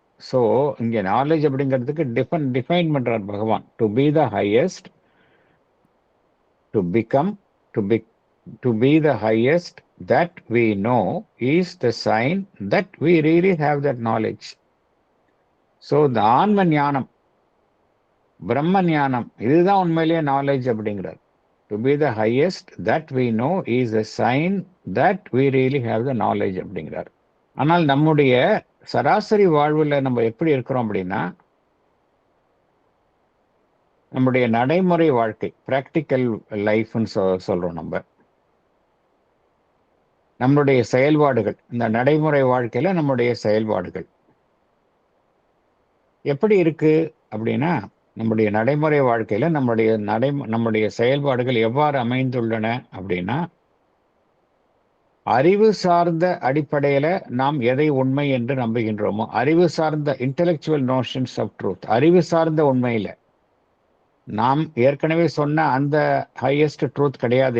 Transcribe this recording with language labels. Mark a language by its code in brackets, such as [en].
[ta] So இங்கே knowledge அப்படிங்கிறதுக்கு define பண்றார் பகவான். [en] To be the highest, to be the highest that we know is the sign that we really have that knowledge. So the [ta] ஆன்ம ஞானம், பிரம்ம ஞானம், இதுதான் உண்மையிலேயே நாலேஜ் அப்படிங்கிறார். [en] To be the highest that we know is a sign that we really have the knowledge [ta] அப்படிங்கிறார். ஆனால் நம்முடைய சராசரி வாழ்வில் நம்ம எப்படி இருக்கிறோம் அப்படின்னா, நம்முடைய நடைமுறை வாழ்க்கை, பிராக்டிக்கல் லைஃப்னு சொல்றோம். நம்முடைய செயல்பாடுகள், இந்த நடைமுறை வாழ்க்கையில நம்முடைய செயல்பாடுகள் எப்படி இருக்கு அப்படின்னா, நம்முடைய நடைமுறை வாழ்க்கையில நம்முடைய செயல்பாடுகள் எவ்வாறு அமைந்துள்ளன அப்படின்னா, அறிவு சார்ந்த அடிப்படையில நாம் எதை உண்மை என்று நம்புகின்றோமோ, அறிவு சார்ந்த [en] intellectual notions of truth, [ta] அறிவு சார்ந்த உண்மையில நாம் ஏற்கனவே சொன்ன அந்த ஹையஸ்ட் ட்ரூத் கிடையாது.